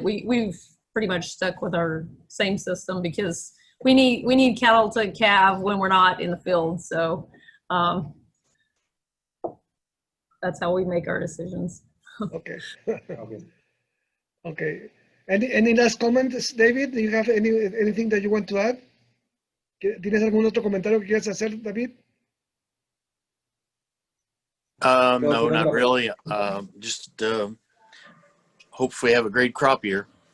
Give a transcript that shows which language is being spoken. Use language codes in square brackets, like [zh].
[en] We've pretty much stuck with our same system because we need cattle to calve when we're not in the field. So that's how we make our decisions. Okay. Okay. Any last comments, David? Do you have anything that you want to add? [es] ¿Tienes algún otro comentario que quieras hacer, David? [en] No, not really. Just hope we have a great crop year.